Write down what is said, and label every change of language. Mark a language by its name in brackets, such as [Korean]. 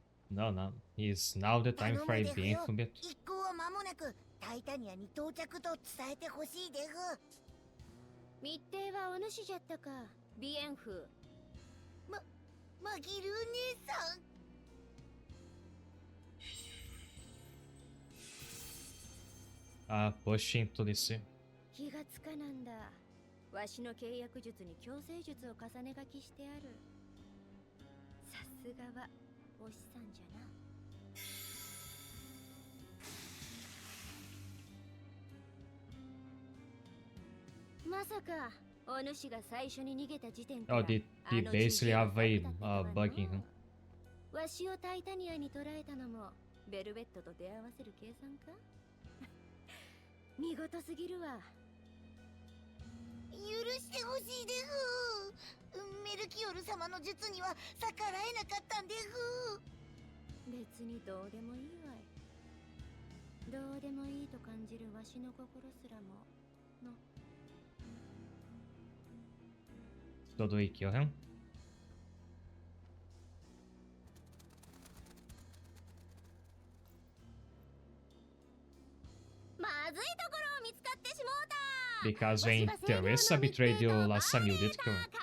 [English] No, no. Is now the time for a being a bit. [Japanese] 一行は間もなくタイタニアに到着と伝えてほしいでふ。密偵はお主じゃったか、ビエンフ。マギル姉さん。 [English] Pushing to this. [Japanese] 気がつかなんだ。わしの契約術に強制術を重ね書きしてある。さすがはお師さんじゃな。まさかお主が最初に逃げた時点から [English] Oh, they basically have a bug in him. [Japanese] わしをタイタニアに捕らえたのもベルベットと出会わせる計算か見事すぎるわ。許してほしいでふ。メルキオル様の術には逆らえなかったんでふ。別にどうでもいいわい。どうでもいいと感じるわしの心すらもの。 [English] So do we kill him? [Japanese] まずいところを見つかってしもうた。 [English] Because when Teresa betrayed you last time, you did kill him.